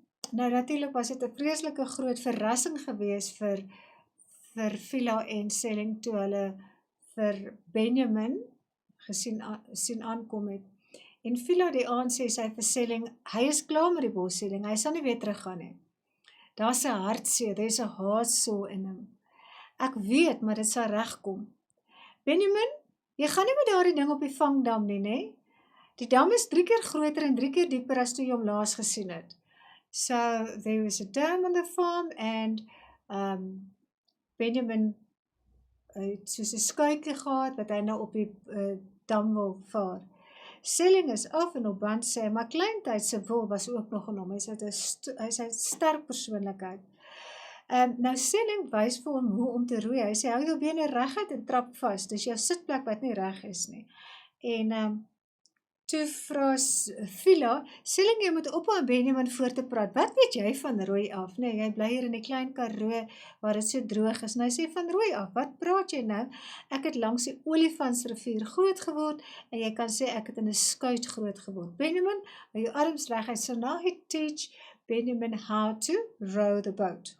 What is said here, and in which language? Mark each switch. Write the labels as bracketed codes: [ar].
[af] Nou natuurlik was dit 'n vreeslike groot verrassing gewees vir Phila en Selling toe hulle vir Benjamin sien aankom het. En Phila die aand sê sy vir Selling, hy is klaar met die bosselling, hy sal nie weer teruggaan nie. Daar's 'n hartseer, [en] there's a heart sore in him. [af] Ek weet, maar dit sal regkom. Benjamin, jy gaan nie met daardie ding op die vangdam nie, né? Die dam is 3 keer groter en 3 keer dieper as toe jy hom laas gesien het. [en] So there was a dam on the farm and [af] Benjamin het soos 'n skuitjie gehad wat hy nou op die dam wil vaar. Selling is af en op band sê, maar kleintyd se wil was ook nog in hom. Hy's 'n sterk persoonlikheid. Nou Selling wys vir hom hoe om te roei. Hy sê hou jou bene reguit en trap vas. Dis jou sitplek wat nie reg is nie. En toe vra Phila, Selling, jy moet ophou om Benjamin voor te praat. Wat weet jy van roei af? Nee, jy bly hier in die klein Karoo waar dit so droog is. En hy sê van roei af, wat praat jy nou? Ek het langs die Olifantsrivier groot geword en jy kan sê ek het in 'n skuit groot geword. Benjamin, hou jou arms reguit. [en] So now he teach Benjamin how to row the boat.